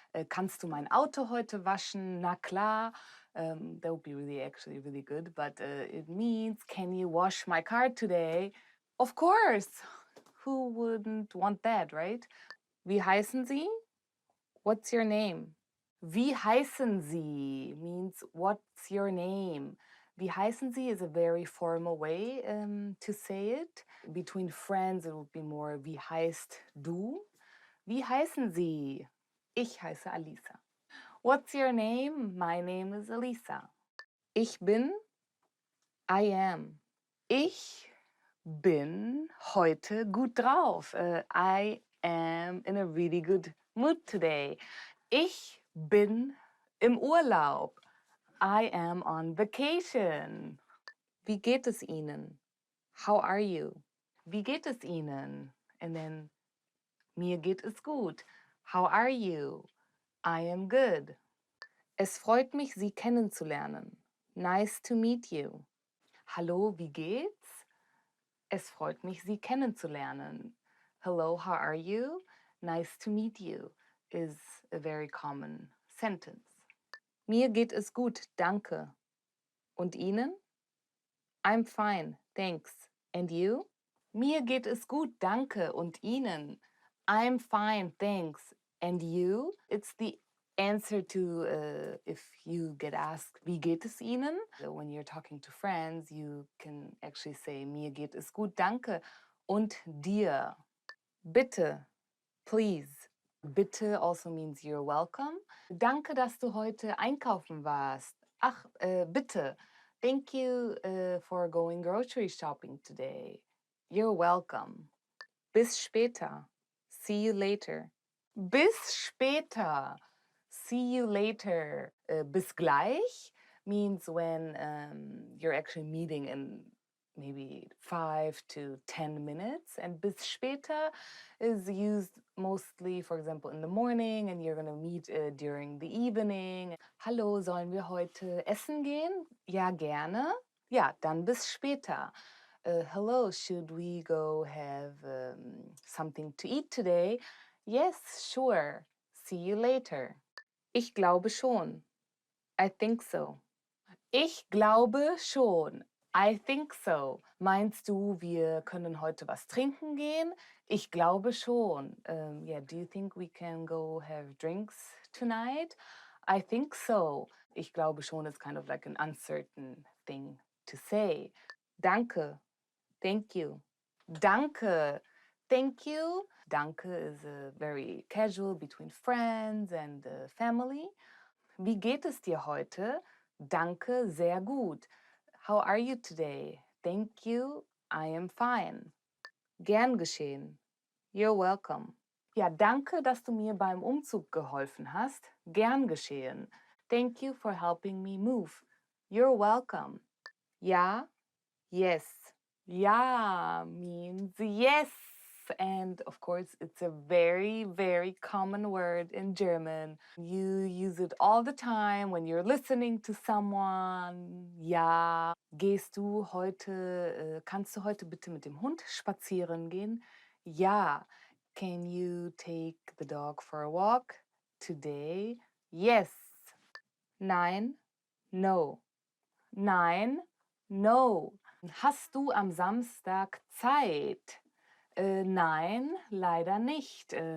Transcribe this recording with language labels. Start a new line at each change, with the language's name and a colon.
German: Kannst du mein Auto heute waschen? Na klar.
English: That would be actually really good. But it means, can you wash my car today?
German: Of course.
English: Who wouldn't want that, right?
German: Wie heißen Sie?
English: What's your name?
German: Wie heißen Sie
English: means what's your name?
German: Wie heißen Sie
English: is a very formal way to say it. Between friends, it would be more
German: wie heißt du? Wie heißen Sie? Ich heiße Alisa.
English: What's your name? My name is Alisa.
German: Ich bin.
English: I am.
German: Ich bin heute gut drauf.
English: I am in a really good mood today.
German: Ich bin im Urlaub.
English: I am on vacation.
German: Wie geht es Ihnen?
English: How are you?
German: Wie geht es Ihnen?
English: And then,
German: mir geht es gut.
English: How are you? I am good.
German: Es freut mich, Sie kennenzulernen.
English: Nice to meet you.
German: Hallo, wie geht's? Es freut mich, Sie kennenzulernen.
English: Hello, how are you? Nice to meet you is a very common sentence.
German: Mir geht es gut, danke. Und Ihnen?
English: I'm fine, thanks. And you?
German: Mir geht es gut, danke. Und Ihnen?
English: I'm fine, thanks. And you? It's the answer to if you get asked,
German: wie geht es Ihnen?
English: So when you're talking to friends, you can actually say,
German: mir geht es gut, danke. Und dir? Bitte, please.
English: Bitte also means you're welcome.
German: Danke, dass du heute einkaufen warst. Ach, bitte.
English: Thank you for going grocery shopping today. You're welcome.
German: Bis später.
English: See you later.
German: Bis später.
English: See you later. Bis gleich means when you're actually meeting in maybe 5 to 10 minutes. And bis später is used mostly, for example, in the morning and you're going to meet during the evening.
German: Hallo, sollen wir heute essen gehen? Ja, gerne. Ja, dann bis später.
English: Hello, should we go have something to eat today? Yes, sure. See you later.
German: Ich glaube schon.
English: I think so.
German: Ich glaube schon.
English: I think so.
German: Meinst du, wir können heute was trinken gehen? Ich glaube schon.
English: Yeah, do you think we can go have drinks tonight? I think so.
German: Ich glaube schon
English: is kind of like an uncertain thing to say. Danke. Thank you. Danke. Thank you. Danke is very casual between friends and family.
German: Wie geht es dir heute? Danke, sehr gut.
English: How are you today? Thank you, I am fine.
German: Gern geschehen.
English: You're welcome.
German: Ja, danke, dass du mir beim Umzug geholfen hast. Gern geschehen.
English: Thank you for helping me move. You're welcome. Ja, yes. Ja means yes. And of course, it's a very, very common word in German. You use it all the time when you're listening to someone.
German: Ja, kannst du heute bitte mit dem Hund spazieren gehen? Ja.
English: Can you take the dog for a walk today? Yes. Nein, no.
German: Nein, no. Hast du am Samstag Zeit? Nein, leider nicht.